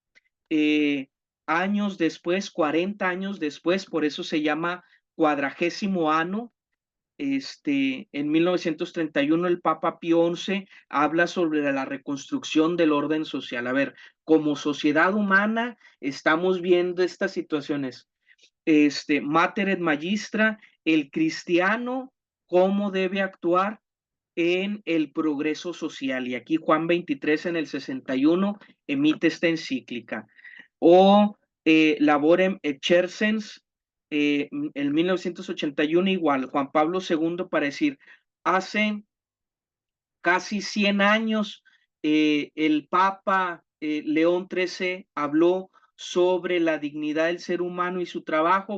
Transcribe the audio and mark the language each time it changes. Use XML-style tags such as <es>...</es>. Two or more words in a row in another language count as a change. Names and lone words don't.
<es>Años después, 40 años después, por eso se llama 40º año, en 1931 el Papa Pío XI habla sobre la reconstrucción del orden social. A ver, como sociedad humana estamos viendo estas situaciones. Mater et Magistra, el cristiano, cómo debe actuar en el progreso social. Y aquí Juan XXIII en el 61 emite esta encíclica. O Laborem Exercens, en 1981 igual, Juan Pablo II para decir, hace casi 100 años el Papa León XIII habló sobre la dignidad del ser humano y su trabajo.</es>